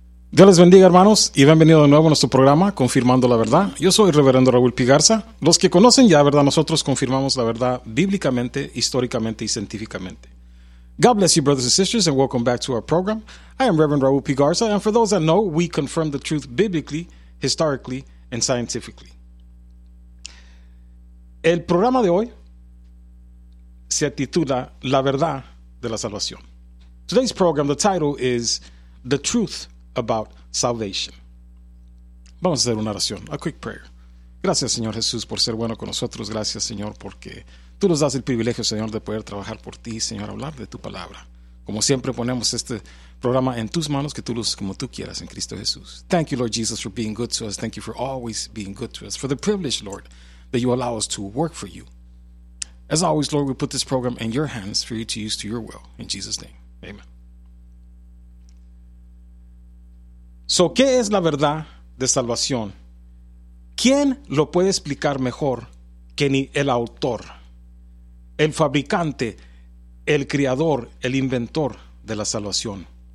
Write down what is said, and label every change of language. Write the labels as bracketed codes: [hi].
[es] Dios les bendiga, hermanos, y bienvenido de nuevo a nuestro programa Confirmando la Verdad. Yo soy Reverendo Raúl Pigarza. Los que conocen ya, ¿verdad? Nosotros confirmamos la verdad bíblicamente, históricamente y científicamente. [en] God bless you, brothers and sisters, and welcome back to our program. I am Reverend Raúl Pigarza, and for those that know, we confirm the truth biblically, historically, and scientifically. [es] El programa de hoy se titula La Verdad de la Salvación. [en] Today's program, the title is The Truth About Salvation. [es] Vamos a hacer una oración, [en] a quick prayer. [es] Gracias, Señor Jesús, por ser bueno con nosotros. Gracias, Señor, porque tú nos das el privilegio, Señor, de poder trabajar por ti, Señor, hablar de tu palabra. Como siempre, ponemos este programa en tus manos, que tú lo uses como tú quieras en Cristo Jesús. [en] Thank you, Lord Jesus, for being good to us. Thank you for always being good to us. For the privilege, Lord, that you allow us to work for you. As always, Lord, we put this program in your hands for you to use to your will. In Jesus' name, amen. [es] So, ¿qué es la verdad de salvación? ¿Quién lo puede explicar mejor que ni el autor, el fabricante, el creador, el inventor de la salvación?